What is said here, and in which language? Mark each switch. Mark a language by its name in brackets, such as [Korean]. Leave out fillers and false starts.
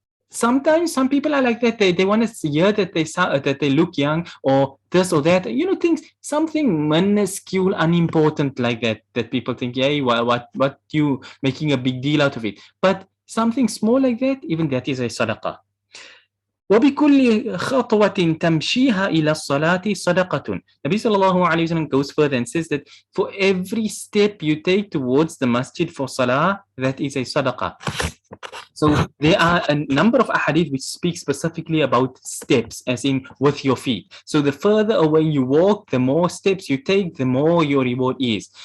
[English] Sometimes some people are like that. They want to hear that they look young or this or that. Things, something minuscule, unimportant like that people think, yeah, what you making a big deal out of it. But something small like that, even that is a sadaqah. [Arabic] وبكل خطوة تمشيها إلى الصلاة صدقة. [English] Nabi sallallahu alayhi wa sallam goes further and says that for every step you take towards the masjid for salah, that is a sadaqah. So there are a number of ahadith which speak specifically about steps, as in with your feet. So the further away you walk, the more steps you take, the more your reward is.